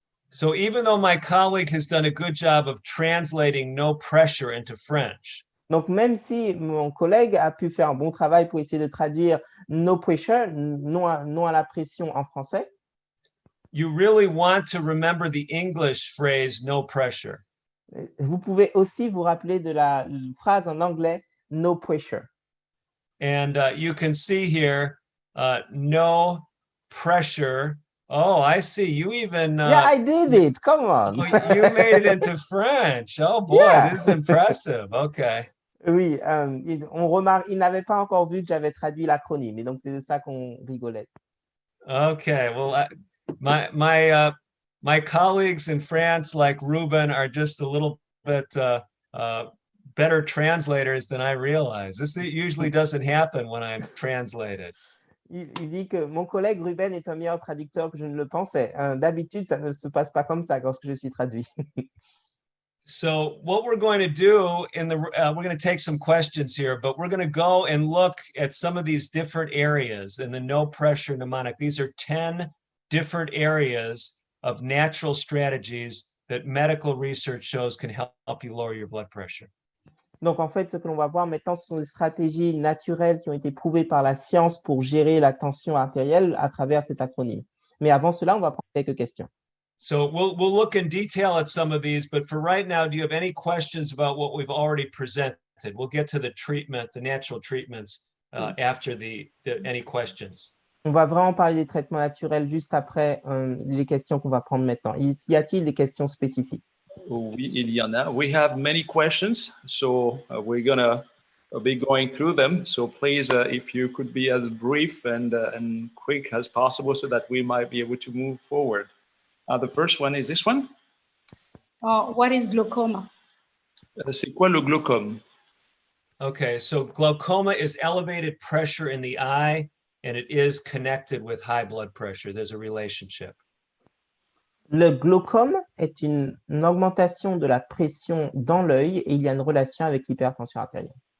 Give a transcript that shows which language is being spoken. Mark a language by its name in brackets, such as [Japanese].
[English] So even though my colleague has done a good job of translating no pressure into French, [French] donc même si mon collègue a pu faire un bon travail pour essayer de traduire [English] no pressure, [French] non à la pression en français, [English] you really want to remember the English phrase no pressure. [French] Vous pouvez aussi vous rappeler de la phrase en anglais [English] no pressure. And you can see here no pressure. Oh, I see. You even yeah, I did it. Come on. You made it into French. Oh boy, yeah. This is impressive. Okay. [French] Oui, on remarque, il n'avait pas encore vu que j'avais traduit l'acronyme, et donc c'est de ça qu'on rigolait. [English] Okay, well, my colleagues in France, like Ruben, are just a little bit better translators than I realize. This usually doesn't happen when I'm translated. [French] Il dit que mon collègue Ruben est un meilleur traducteur que je ne le pensais. D'habitude, ça ne se passe pas comme ça lorsque je suis traduit. [English] So what we're going to do we're going to take some questions here, but we're going to go and look at some of these different areas in the no pressure mnemonic. These are 10 different areas of natural strategies that medical research shows can help you lower your blood pressure. [French] Donc, en fait, ce que l'on va voir maintenant, ce sont des stratégies naturelles qui ont été prouvées par la science pour gérer la tension artérielle à travers cet acronyme. Mais avant cela, on va prendre quelques questions. [English] So we'll look in detail at some of these, but for right now, do you have any questions about what we've already presented? We'll get to the treatment, the natural treatments after any questions. [French] On va vraiment parler des traitements naturels juste après les questions qu'on va prendre maintenant. Y a-t-il des questions spécifiques? Oui, il y en a. [English] We have many questions, so we're gonna be going through them. So please, if you could be as brief and quick as possible so that we might be able to move forward. The first one is this one. What is glaucoma? [French] C'est quoi le glaucome? [English] Okay, so glaucoma is elevated pressure in the eye, and it is connected with high blood pressure. There's a relationship. [French] Le glaucome est une augmentation de la pression dans l'œil et il y a une relation avec l'hypertension artérielle.